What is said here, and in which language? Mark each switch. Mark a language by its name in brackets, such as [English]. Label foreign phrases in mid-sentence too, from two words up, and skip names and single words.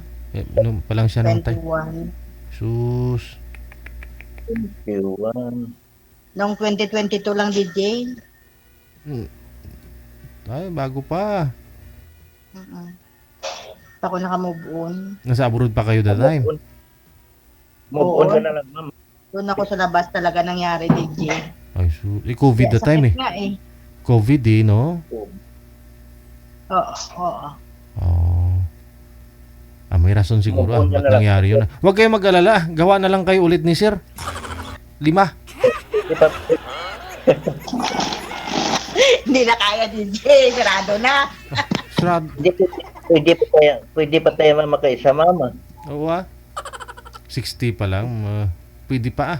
[Filipino] Nung pa lang siya namatay. 21. Sus. Iwan. Noong 2022 lang, DJ. Ay, bago pa. Pa ako nakamove on. Nasa abroad pa kayo [English] that time? Move on [Filipino] ka na lang, ma'am. Doon ako sa labas talaga nangyari, DJ. Ay, COVID [English] that time [Filipino] eh. Nga eh. COVID eh, no? Oo, oo. Oh. May rason siguro [English] Move on [Filipino] ka ba't na lang. nangyari yun. Huwag kayong mag-alala. Gawa na lang kayo ulit ni Sir. 5. Di pa, Hindi na kaya, DJ. Sarado na. Sarad. pwede pa tayo makaisa, mama. Oo ah. 60 pa lang. Pwede pa ah.